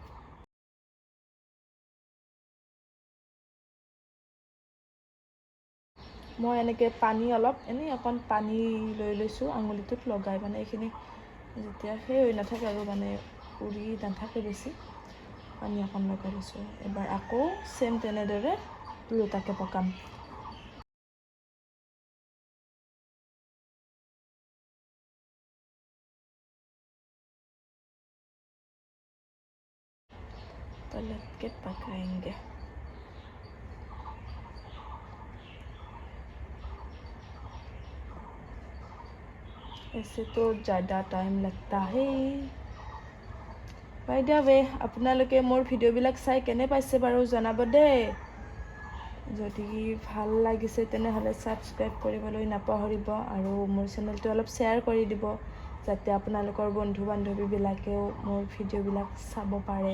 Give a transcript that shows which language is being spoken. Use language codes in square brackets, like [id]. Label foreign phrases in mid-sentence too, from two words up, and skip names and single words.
[as] মই এনেকৈ পানী অলপ, এনেই অকণ পানী লৈ লৈছোঁ, আঙুলিটোত লগাই, মানে এইখিনি যেতিয়া সেই হৈ নাথাকে আৰু মানে উৰি নাথাকে বেছি, পানী অকণ লগাই লৈছোঁ। এবাৰ আকৌ চেম তেনেদৰে দুয়োটাকে পকাম। [hi] पलट के पकाएंगे। ऐसे तो ज़्यादा टाइम लगता है। [en] by the way, [as] আপোনালোকে মোৰ ভিডিঅ'বিলাক চাই কেনে পাইছে বাৰু জনাব দেই। যদি ভাল লাগিছে তেনেহ'লে ছাবস্ক্ৰাইব কৰিবলৈ নাপাহৰিব আৰু মোৰ চেনেলটো অলপ শ্বেয়াৰ কৰি দিব, যাতে আপোনালোকৰ বন্ধু বান্ধৱীবিলাকেও মোৰ ভিডিঅ'বিলাক চাব পাৰে।